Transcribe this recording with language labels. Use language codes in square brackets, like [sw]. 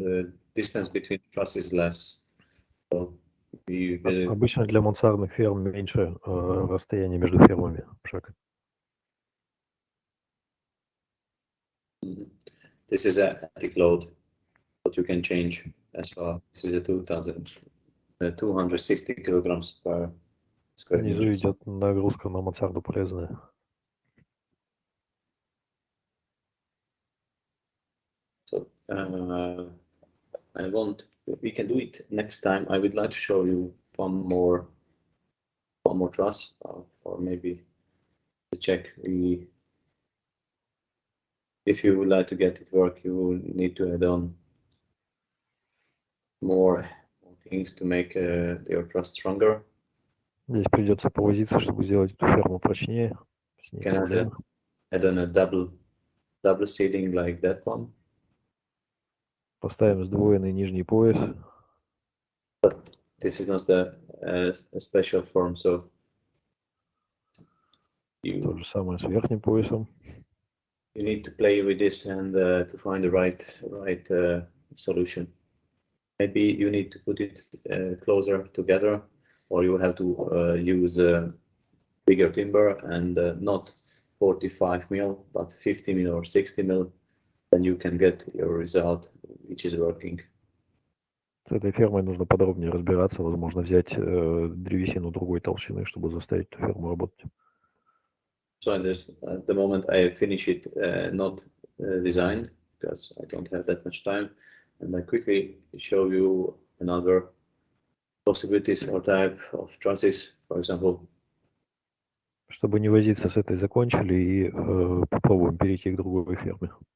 [en] The distance between trusses less. So [ru] Обычно для мансардных ферм меньше расстояние между фермами. Шаг. [en] This is an attic load, but you can change as well. This is a 260 kilograms per square [ru] Внизу [en] meter. [ru] идет нагрузка на мансарду полезная. [en] So we can do it next time. I would like to show you one more truss, or maybe to check. If you would like to get it work, you will need to add on more things to make your truss stronger. [ru] Здесь придется повозиться, чтобы сделать эту ферму прочнее. [en] You can add on a double seating like that one. [ru] Поставим сдвоенный нижний пояс. [en] But this is not a special form, so [ru] То же самое с верхним поясом. [en] You need to play with this and to find the right solution. Maybe you need to put it closer together, or you have to use bigger timber and not 45 mil, but 50 mil or 60 mil. Then you can get your result, which is working. [ru] С этой фермой нужно подробнее разбираться, возможно, взять древесину другой толщины, чтобы заставить эту ферму работать. [en] So at the moment I finish it not designed, because I don't have that much time, and I quickly show you another possibilities or type of trusses, for example. [ru] Чтобы не возиться с этой, закончили и попробуем перейти к другой ферме.